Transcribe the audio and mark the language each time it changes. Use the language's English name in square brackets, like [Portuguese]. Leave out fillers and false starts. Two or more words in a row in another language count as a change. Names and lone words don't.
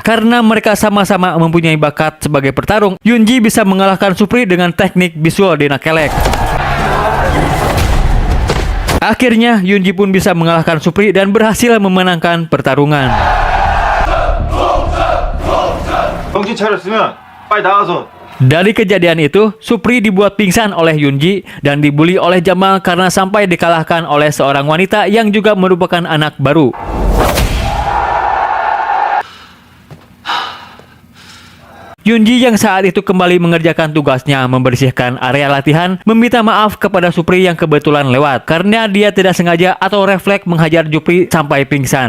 [Indonesian] Karena mereka sama-sama mempunyai bakat sebagai petarung, Yunji bisa mengalahkan Supri dengan teknik visual Dena Kelek. Akhirnya Yunji pun bisa mengalahkan Supri dan berhasil memenangkan pertarungan. [Korean] 정신 차렸으면 빨리 나가서. [Indonesian] Dari kejadian itu, Supri dibuat pingsan oleh Yunji dan dibully oleh Jamal karena sampai dikalahkan oleh seorang wanita yang juga merupakan anak baru. Yunji yang saat itu kembali mengerjakan tugasnya membersihkan area latihan, meminta maaf kepada Supri yang kebetulan lewat karena dia tidak sengaja atau refleks menghajar Supri sampai pingsan.